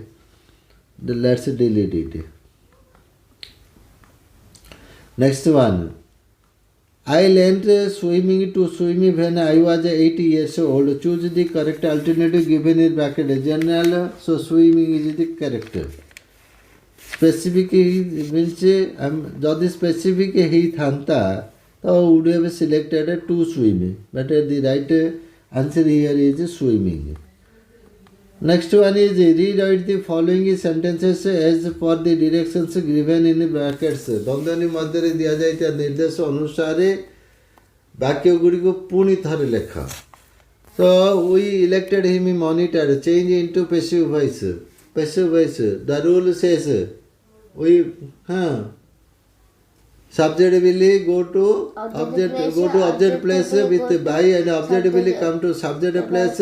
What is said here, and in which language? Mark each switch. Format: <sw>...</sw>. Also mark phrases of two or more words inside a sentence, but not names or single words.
<en>Let's delete it. Next one. I learned swimming to swim when I was 8 years old. Choose the correct alternative given in bracket. General, so swimming is the correct. Specific means যদি specific</en> <or>ହେଇଥାନ୍ତା ତ</or> <en>would have selected to swim, but the right answer here is swimming. Next one is rewrite the following sentences as per the directions given in brackets.</en> <or>द्वंद्वनि ମଧ୍ୟରେ ଦିଆଯାଇଥିବା ନିର୍ଦ୍ଦେଶ ଅନୁସାରେ ବାକ୍ୟ ଗୁଡ଼ିକୁ ପୁଣି ଥରେ ଲେଖ.</or> <en>So we elected him monitor. Change into passive voice. Passive voice. The rule says we subject will go to object place with by, and object will come to subject place.</en>